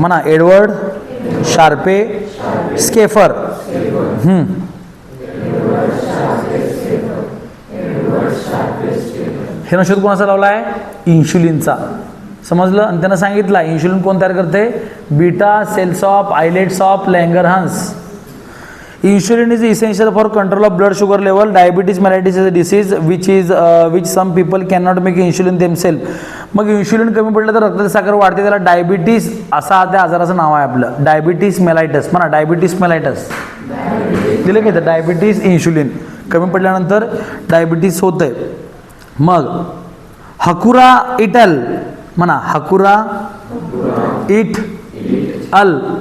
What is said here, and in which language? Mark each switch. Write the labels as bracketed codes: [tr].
[mr] म्हणा, Edward Sharpe स्केफर. ह्यानं शोध कोणाचा लावला आहे? इन्शुलिनचा. समजलं? आणि त्यानं सांगितलं इन्शुलिन कोण तयार करते? [en] Beta cells of islets of Langerhans. Insulin is essential for control of blood sugar level. Diabetes mellitus is a disease which some people cannot make insulin themselves. [mr] मग इन्शुलिन कमी पडलं तर रक्ताची साखर वाढते, त्याला डायबिटीस असा त्या आजाराचं नाव आहे आपलं. डायबिटीस मेलायटस. म्हणा, डायबिटीस मेलायटस. दिलं की डायबिटीस इन्शुलिन कमी पडल्यानंतर डायबिटीस होतंय. मग हकुरा इटल. म्हणा, हकुरा इट अल.